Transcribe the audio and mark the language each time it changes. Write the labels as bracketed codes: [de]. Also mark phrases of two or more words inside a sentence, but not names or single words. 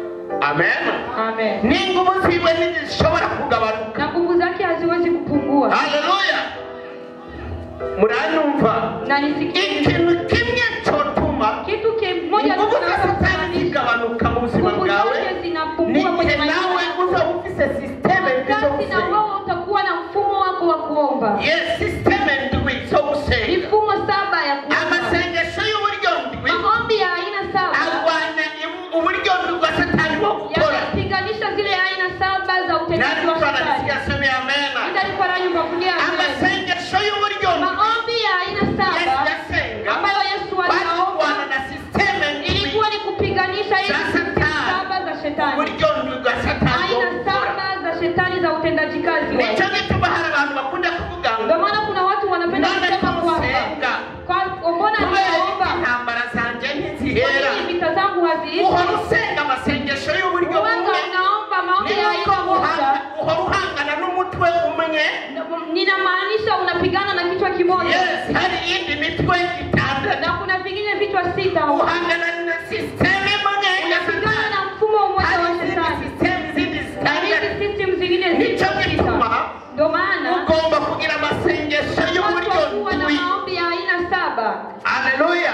[rn] Amen. Amen. Ni nguvu ziwe zishobora kugabanuka. [sw] Na nguvu zake haziwezi kupungua. [rn] Haleluya. Muranumva? [sw] Na nisikie [rn] ikintu kimwe cyotuma [sw] kitu kimoja [rn] nguvu za Satani zigabanuka mu buzima bwawe. Ni nawe uza ufise system [sw] na wewe utakuwa na mfumo wako wa kuomba. [rn] Yes, system ndwi so gusenga. [sw] Mifumo 7 ya kuomba. [rn] Amasengesho y'uburyo ndwi. [sw] Maombi ya aina 7. [rn] Agwana uburyo ndwi bwa Satani bwo gukora. [sw] Yapiganisha zile aina 7 za utendaji wa Satani. Ndani kwa nyumba kulia. [rn] Amasengesho y'uburyo ndwi. [sw] Maombi ya aina 7 ambayo Yesu aliomba na system ilikuwa ni kupiganisha hizo 7 za Shetani. [rn] Uburyo ndwi bwa Satani. [sw] Aina 7 za Shetani za utendaji kazi. [rn] Nicho gituma hari abantu bakunda kuvuga ngo. [sw] Ndio maana kuna watu wanapenda kusema kwa mbona niomba [rn] intambara zanje ntizihera. [sw] Vita zangu haziishi. [rn] Uhorusenga amasengesho y'uburyo bumwe. [sw] Naomba maombi ya aina moja. [rn] Uhoruhangana n'umutwe umwe. [sw] Ninamaanisha unapigana na kichwa kimoja. [rn] Yes, hari indi mitwe itandatu. [sw] Na kuna vingine vichwa 6. [rn] Uhangana na system imwe. [sw] Unapigana na mfumo mmoja wa Shetani. System zingine [rn] nicho gituma. [sw] Ndio maana [rn] ugomba kugira amasengesho y'uburyo ndwi. [sw] Maombi ya aina 7. [rn] Haleluya.